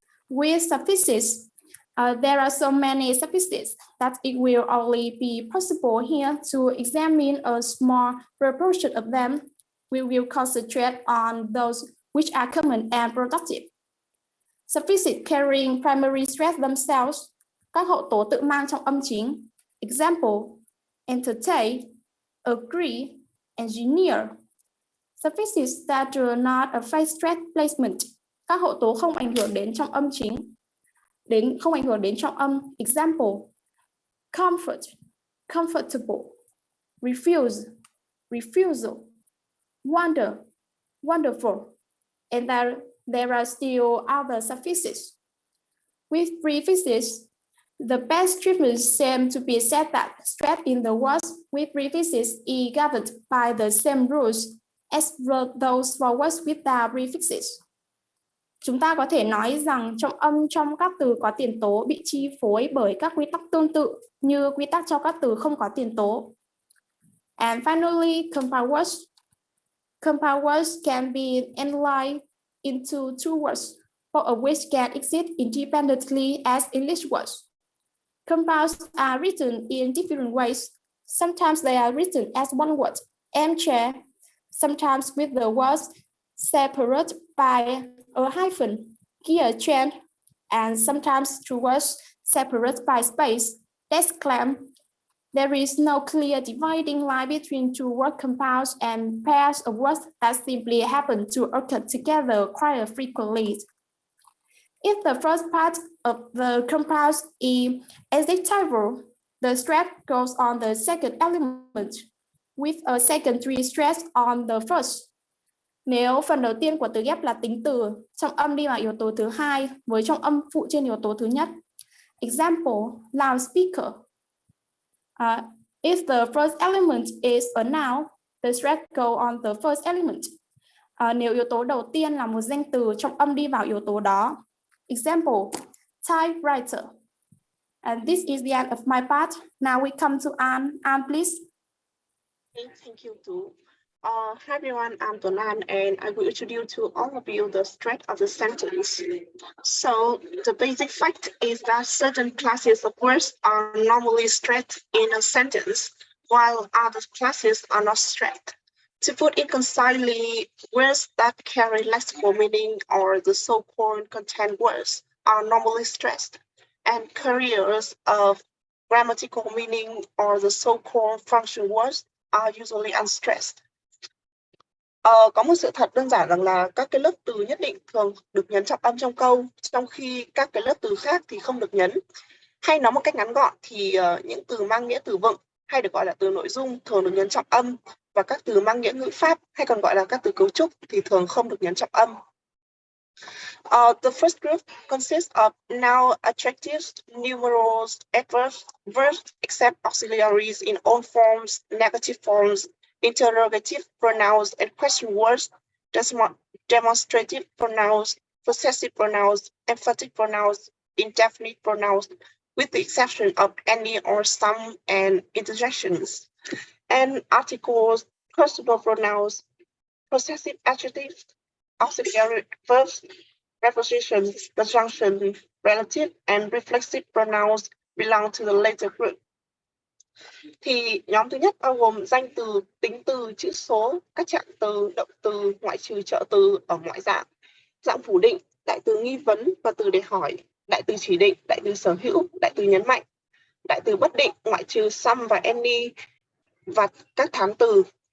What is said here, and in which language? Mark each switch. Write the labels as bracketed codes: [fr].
[en] With suffixes, there are so many suffixes that it will only be possible here to examine a small proportion of them. We will concentrate on those which are common and productive. Suffixes carrying primary stress themselves, [vi] các hậu tố tự mang trong âm chính. Example, entertain, agree, engineer. [en] Suffixes that do not affect stress placement, [vi] các hậu tố không ảnh hưởng đến trong âm chính, không ảnh hưởng đến trong âm. [en] Example, comfort, comfortable, refuse, refusal, wonder, wonderful, and there are still other suffixes. With prefixes, the best treatment seems to be said that stress in the words with prefixes is governed by the same rules as those for words without prefixes. [vi] Chúng ta có thể nói rằng trọng âm trong các từ có tiền tố bị chi phối bởi các quy tắc tương tự như quy tắc cho các từ không có tiền tố. [en] And finally, compound words. Compound words can be analyzed into two words, both of which can exist independently as English words. Compounds are written in different ways. Sometimes they are written as one word, armchair, sometimes with the words separated by a hyphen, gear chain, and sometimes two words separated by space, desk lamp. There is no clear dividing line between two word compounds and pairs of words that simply happen to occur together quite frequently. If the first part of the compounds is adjectival, the stress goes on the second element, with a secondary stress on the first. [vi] Nếu phần đầu tiên của từ ghép là tính từ, trọng âm đi vào yếu tố thứ hai với trọng âm phụ trên yếu tố thứ nhất. [en] Example, loudspeaker. If the first element is a noun, the stress go on the first element. [vi] Nếu yếu tố đầu tiên là một danh từ, trọng âm đi vào yếu tố đó. [en] Example, typewriter. And this is the end of my part. Now we come to Anne. Anne, please. Thank you, too. Hi everyone, I'm Donan, and I will introduce to all of you the structure of the sentence. So the basic fact is that certain classes of words are normally stressed in a sentence, while other classes are not stressed. To put it concisely, words that carry lexical meaning or the so-called content words are normally stressed, and carriers of grammatical meaning or the so-called function words are usually unstressed. [vi] Có một sự thật đơn giản rằng là các cái lớp từ nhất định thường được nhấn trọng âm trong câu, trong khi các cái lớp từ khác thì không được nhấn. Hay nói một cách ngắn gọn thì những từ mang nghĩa từ vựng hay được gọi là từ nội dung thường được nhấn trọng âm, và các từ mang nghĩa ngữ pháp hay còn gọi là các từ cấu trúc thì thường không được nhấn trọng âm. [en] The first group consists of noun adjectives, numerals, adverbs, verbs, except auxiliaries in all forms, negative forms, interrogative pronouns and question words, demonstrative pronouns, possessive pronouns, emphatic pronouns, indefinite pronouns, with the exception of any or some and interjections, and articles, personal pronouns, possessive adjectives, auxiliary verbs, prepositions, conjunction, relative, and reflexive pronouns belong to the later group. [vi] Thì nhóm thứ nhất bao gồm danh từ, tính từ, chữ số, các trạng từ, động từ, ngoại trừ trợ từ ở ngoại dạng, dạng phủ định, đại từ nghi vấn và từ để hỏi, đại từ chỉ định, đại từ sở hữu, đại từ nhấn mạnh, đại từ bất định, ngoại trừ some và any, và các thám từ.